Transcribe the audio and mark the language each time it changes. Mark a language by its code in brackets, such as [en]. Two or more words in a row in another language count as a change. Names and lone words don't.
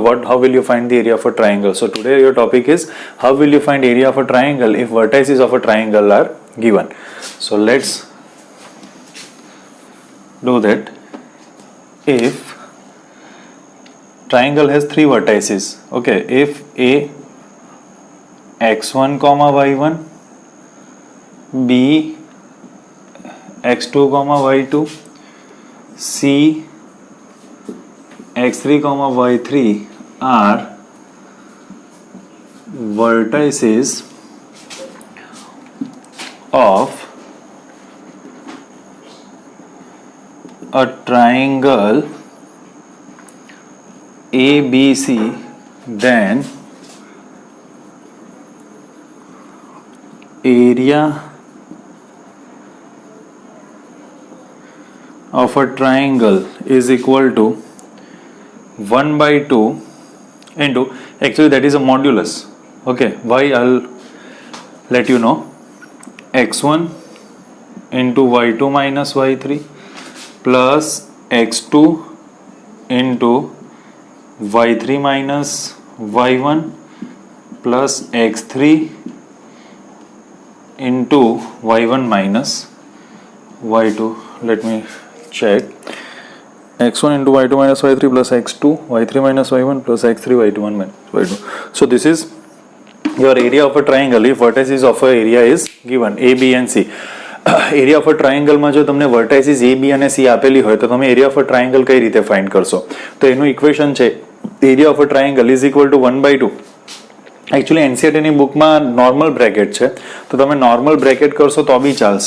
[en] How will you find the area of a triangle? So today your topic is how will you find area of a triangle if vertices of a triangle are given. So let's do that. If triangle has 3 vertices, okay, if A x1 comma y1, B x2 comma y2, C x3 comma y3 are vertices of a triangle ABC, then area of a triangle is equal to 1 by 2 into, actually that is a modulus. Okay, why? I'll let you know. x1 into y2 minus y3 plus x2 into y3 minus y1 plus x3 into y1 minus y2. Let me check. x1 into y2 minus y3 plus x2 y3 minus y1 plus x3 y1 minus y2. So this is your area of a triangle if vertices of a area is given a, b and c. area of a triangleમાં [gu] જો તમને વર્ટાઇસીસ એ બી અને સી આપેલી હોય તો તમે [en] area of a triangle [gu] કઈ રીતે ફાઇન્ડ કરશો? તો એનું ઇક્વેશન છે [en] area of a triangle is equal to 1 by 2. [gu] એકચ્યુઅલી એનસીઈઆરટીની બુકમાં [en] normal bracket [gu] છે, તો તમે [en] normal bracket [gu] કરશો તો બી ચાલશે.